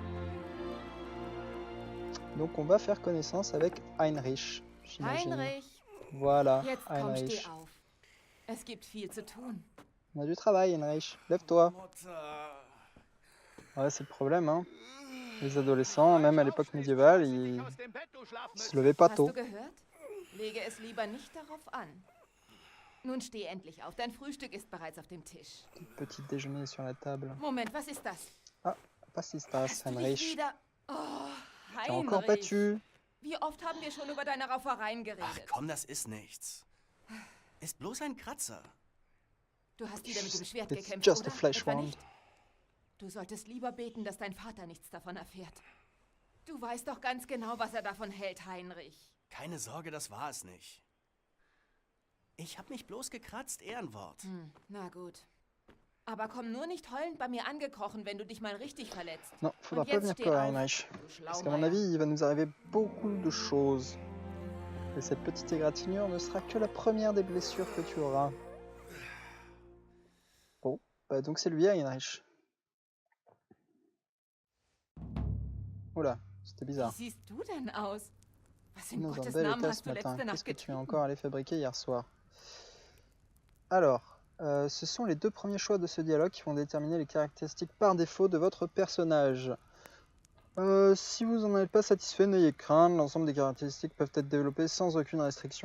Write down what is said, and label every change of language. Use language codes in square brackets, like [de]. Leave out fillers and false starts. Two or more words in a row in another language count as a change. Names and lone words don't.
[fr] Donc on va faire connaissance avec Heinrich, j'imagine. Voilà, Heinrich. On a du travail, Heinrich. Lève-toi. Ouais, c'est le problème, hein. Les adolescents, même à l'époque médiévale, ils se levaient pas tôt. [de] Nun steh endlich auf, dein Frühstück ist bereits auf dem Tisch. [fr] Petit déjeuner sur la table. [de] Moment, was ist das? Ah, was ist das, Heinrich? Oh, [fr] T'es encore battu. [de] Wie oft haben wir schon über deine Raufereien geredet? Ach komm, das ist nichts. Ist bloß ein Kratzer. Du hast wieder mit dem Schwert [en] It's [de] gekämpft, [en] just a [de] oder? [en] flesh [de] Etwa [en] wound. [de] nicht? Du solltest lieber beten, dass dein Vater nichts davon erfährt. Du weißt doch ganz genau, was er davon hält, Heinrich. Keine Sorge, das war es nicht. Ich hab mich bloß gekratzt, Ehrenwort. Na gut. Aber komm nur nicht heulend bei mir angekrochen, wenn du dich mal richtig verletzt. [fr] Non, faudra [de] Und [fr] pas [de] jetzt [fr] venir [de] steh [fr] pleurer, [de] auf, [fr] Heinrich. [de] du [fr] Parce qu'à mon [de] Schlaumeier. [fr] avis, il va nous arriver beaucoup de choses. Et cette petite égratignure ne sera que la première des blessures que tu auras. Bon, bah donc c'est lui, Heinrich. Oula, c'était [de] Wie [fr] bizarre. [de] siehst du denn aus? Was in [fr] Dans un [de] Gottes [fr] bel [de] Namen [fr] état [de] hast [fr] ce [de] du [fr] matin. [de] letzte [fr] Qu'est-ce [de] Nacht [fr] que tu es [de] getrieben? [fr] encore allé fabriquer hier soir? Alors, ce sont les deux premiers choix de ce dialogue qui vont déterminer les caractéristiques par défaut de votre personnage. Si vous n'en êtes pas satisfait, n'ayez crainte, l'ensemble des caractéristiques peuvent être développées sans aucune restriction.